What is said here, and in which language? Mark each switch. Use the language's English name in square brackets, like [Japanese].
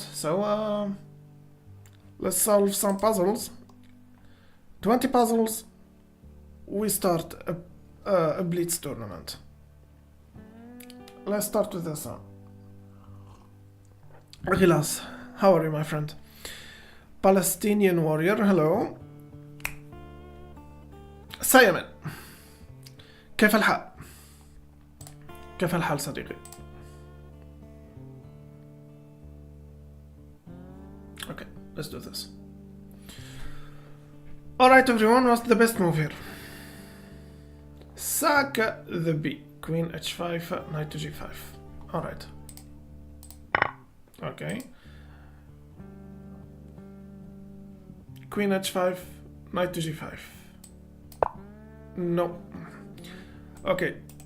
[English] So let's solve some puzzles. 20 puzzles, we start a Blitz tournament. Let's start with this one. Rilas, how are you, my friend? Palestinian warrior, hello. [Arabic] سايمن كيف الحال؟ كيف الحال صديقي؟ [English] Okay, let's do this. Alright everyone, what's the best move here? Sack the B. Queen h5, knight to g5. Alright. Okay. Queen h5, knight to g5. No. Okay.